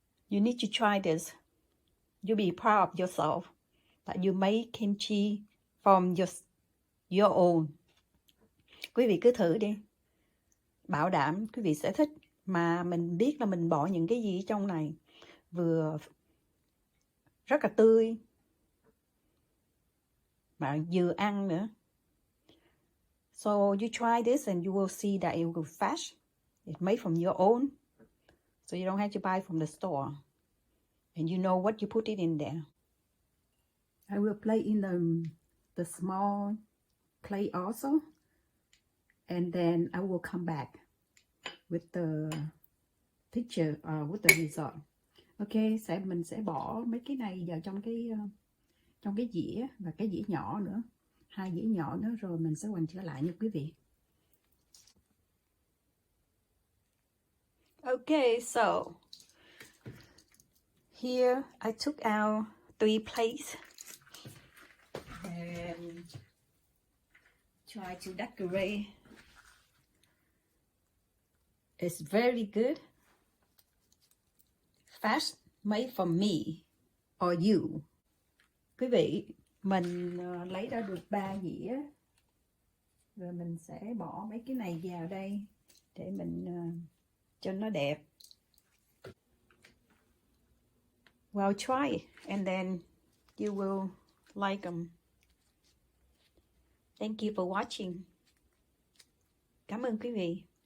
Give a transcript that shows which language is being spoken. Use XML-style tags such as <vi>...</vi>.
<en>You need to try this. You'll be proud of yourself that you made kimchi from your own.</en> <vi>Quý vị cứ thử đi. Bảo đảm quý vị sẽ thích. Mà mình biết là mình bỏ những cái gì trong này. Vừa rất là tươi. Mà vừa ăn nữa.</vi> <en>So you try this and you will see that it will be fresh. It's made from your own. So you don't have to buy from the store. And you know what you put it in there. I will play in the small plate also. And then I will come back with the picture, with the result.</en> <vi>Ok, mình sẽ bỏ mấy cái này vào trong cái dĩa và cái dĩa nhỏ nữa. 2 dĩa nhỏ nữa rồi mình sẽ quay trở lại nha quý vị.</vi> <en>Okay, so here I took out 3 plates and try to decorate. It's very good. fast made for me or you.</en> <vi>Quý vị, mình lấy ra được 3 dĩa. Rồi mình sẽ bỏ mấy cái này vào đây để mình cho nó đẹp.</vi> <en>Well, try and then you will like them. Thank you for watching.</en> <vi>Cảm ơn quý vị.</vi>